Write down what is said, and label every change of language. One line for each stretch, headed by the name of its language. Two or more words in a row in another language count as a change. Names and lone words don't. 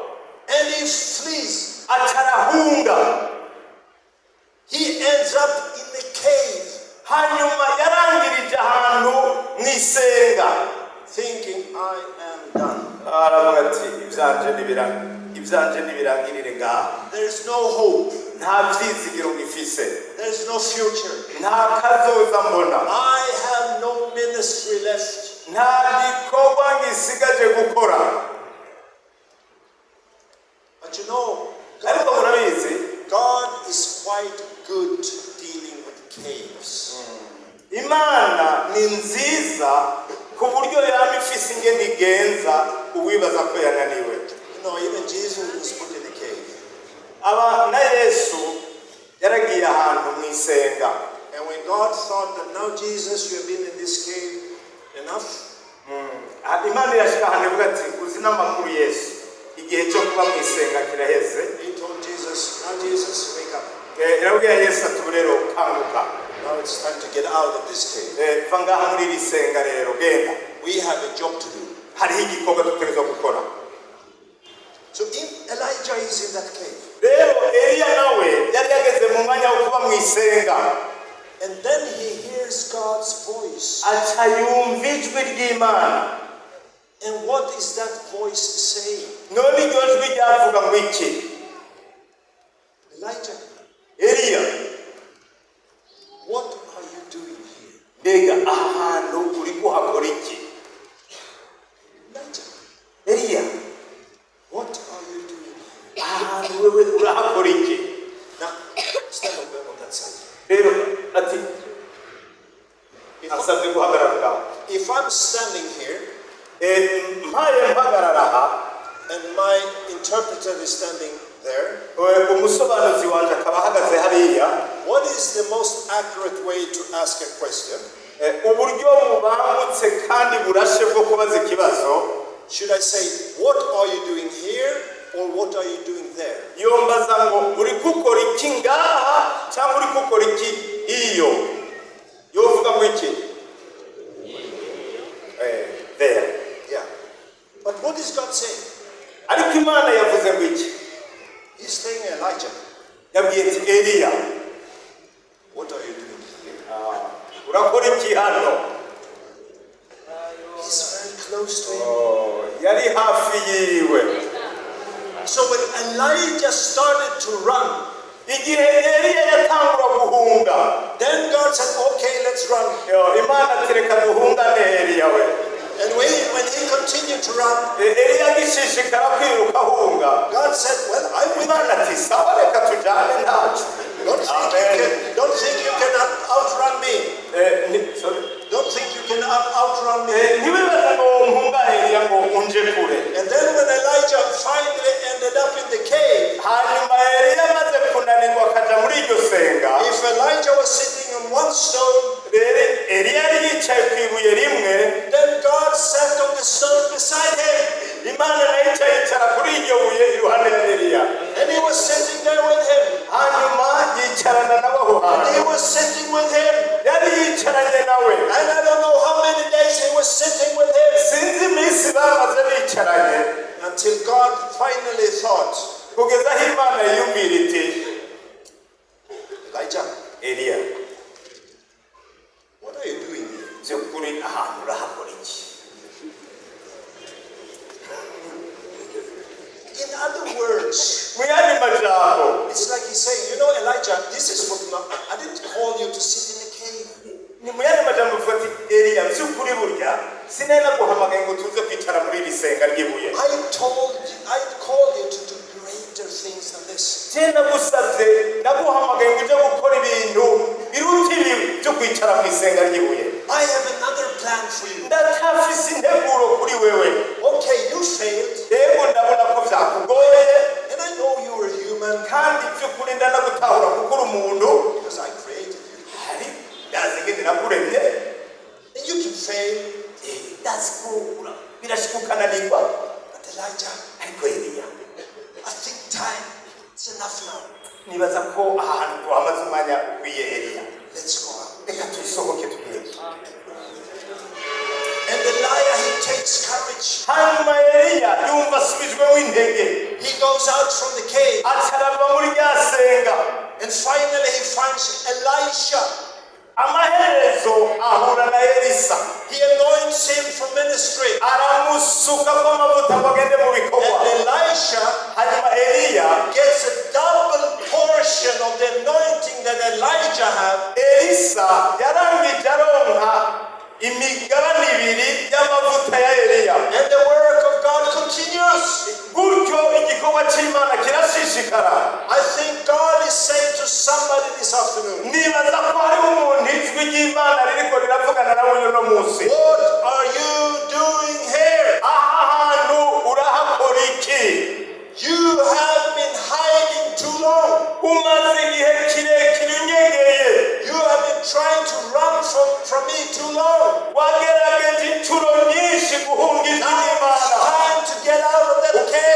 English: And he flees.
Rundi: aca arahunga.
English: He ends up in the cave.
Rundi: hanyuma yarangirije ahantu mu isenga.
English: Thinking, I am done.
Rundi: aravuga ati ibyanje nibirangirire ngaha.
English: There is no hope.
Rundi: nta byizigiro ngifise.
English: There is no future.
Rundi: nta kazoza mbona.
English: I have no ministry left.
Rundi: nta gikorwa ngisigaje gukora.
English: But you know,
Rundi: ariko murabizi,
English: God is quite good dealing with caves.
Rundi: Imana ni nziza ku buryo yaba ifise ingene igenza uwibaza ko yananiwe.
English: You know, even Jesus was put in a cave.
Rundi: aba na Yesu yaragiye ahantu mu isenga.
English: And when God thought that now Jesus, you have been in this cave enough,
Rundi: Imana yashika ahantu ivuga ati uzi n'amakuru Yesu, igihe cyo kuba mu isenga kiraheze.
English: he told Jesus, now Jesus, wake up.
Rundi: Yarabwiye Yesu ati rero kanguka.
English: Now it's time to get out of this cave.
Rundi: va ngaha muri iri senga rero genda.
English: We have a job to do.
Rundi: hariho igikorwa dutegerezwa gukora.
English: So Elijah is in that cave.
Rundi: rero Eliya nawe yari yageze mu mwanya wo kuba mu isenga.
English: And then he hears God's voice.
Rundi: aca yumva ijwi ry'Imana.
English: And what is that voice saying?
Rundi: none iryo jwi ryavuga ngo iki?
English: Elijah,
Rundi: Eliya,
English: what are you doing here?
Rundi: mbega aha hantu uri kuhakora iki?
English: Elijah,
Rundi: Eliya,
English: what are you doing here?
Rundi: aha hantu wewe urahakora iki?
English: Now, stand over on that side.
Rundi: rero ati asabwe guhagarara ngaho.
English: If I'm standing here
Rundi: mpaye mpagarara aha,
English: and my interpreter is standing there,
Rundi: umusobanuzi wanje akaba ahagaze hariya,
English: what is the most accurate way to ask a question?
Rundi: uburyo bubangutse kandi burashe bwo kubaza ikibazo,
English: Should I say, what are you doing here or what are you doing there?
Rundi: yombaza ngo uri gukora iki ngaha cyangwa uri gukora iki iyo? yovuga ngo iki?
English: There. Yeah. But what is God saying?
Rundi: ariko Imana yavuze ngo iki?
English: He's saying, Elijah,
Rundi: yabwiye ati Eliya,
English: what are you doing here?
Rundi: urakora iki hano?
English: He's very close to him.
Rundi: yari hafi yiwe.
English: So when Elijah started to run,
Rundi: igihe Eliya yatangura guhunga
English: then God said, okay, let's run.
Rundi: Imana tereka duhungane Eliya we.
English: And when he continued to run,
Rundi: Eliya gishishikara kwiruka ahunga,
English: God said, well, I'm with
Rundi: Imana ati sawa reka tujane ntacu.
English: Don't think you can outrun me. Don't think you can outrun me.
Rundi: Ntiwibaza ngo mpungane Eliya ngo unje kure.
English: And then when Elijah finally ended up in the cave,
Rundi: hanyuma Eliya amaze kunanirwa akaja muri iryo senga,
English: if Elijah was sitting on one stone,
Rundi: Eliya yari yicaye ku ibuye rimwe,
English: then God sat on the stone beside him.
Rundi: Imana nayo yicara kuri iryo buye iruhande ya Eliya.
English: And he was sitting there with him.
Rundi: Hanyuma yicarana nabo aho
English: And he
Rundi: hantu.
English: was sitting with him.
Rundi: Yari yicaranye nawe.
English: And I don't know how many days he was sitting with him.
Rundi: Sinzi iminsi bamaze bicaranye.
English: Until God finally thought,
Rundi: Kugeza aho Imana yiyumvira iti,
English: Elijah,
Rundi: Eliya,
English: what are you doing here?
Rundi: by'ukuri ahantu urahakora iki?
English: In other words,
Rundi: Mu yandi majambo,
English: it's like he's saying, you know, Elijah, this is what I didn't call you to sit in a cave.
Rundi: ni mu yandi majambo uvuga ati Eliya by'ukuri burya sinenda guhamagaye ngo tuze kwicara muri iri senga ry'ibuye.
English: I called you to do greater things than this.
Rundi: Tenda gusabye naguhamagaye ngo uje gukora ibintu biruta ibi byo kwicara mu isenga ry'ibuye.
English: I have another plan for you.
Rundi: Ndacyafise integuro kuri wewe.
English: Okay, you failed,
Rundi: Yego ndabona ko byakugoye,
English: and I know you are human
Rundi: kandi by'ukuri ndanagutahura kuko uri umuntu,
English: because I created you.
Rundi: hari ndazi ngene nakuremye,
English: And you can fail,
Rundi: ndazi ko birashika ukananirwa.
English: but Elijah,
Rundi: Ariko Eliya,
English: I think time is enough now.
Rundi: nibaza ko aha hantu tuhamaze umwanya ukwiye Eliya.
English: Let's go out.
Rundi: Reka tusohoke tugende.
English: And Elijah, he takes courage.
Rundi: Hanyuma Eliya yumva asubijweho intege,
English: He goes out from the cave,
Rundi: acarava muri rya senga.
English: and finally he finds Elisha.
Rundi: Amaherezo ahura na Elisa,
English: He anoints him for ministry.
Rundi: aramusuka ko amavuta ngo agende mu bikorwa.
English: And Elisha
Rundi: Hanyuma Eliya,
English: gets a double portion of the anointing that Elijah had.
Rundi: Elisa yarangije aronka imigabane ibiri y'amavuta ya Eliya.
English: And the work of God continues.
Rundi: Gutyo igikorwa cy'Imana kirashishikara.
English: I think God is saying to somebody this afternoon,
Rundi: Nibaza ko hari umuntu ijwi ry'Imana ririko riravugana nawe uno munsi.
English: what are you doing here?
Rundi: Aha hantu urahakora iki?
English: You have been hiding too long.
Rundi: Umaze igihe kirekire unyegeye.
English: You have been trying to run from me too long.
Rundi: Wagerageje inshuro nyinshi guhunga ijwi
English: Now it's
Rundi: ry'Imana.
English: time to get out of that cave.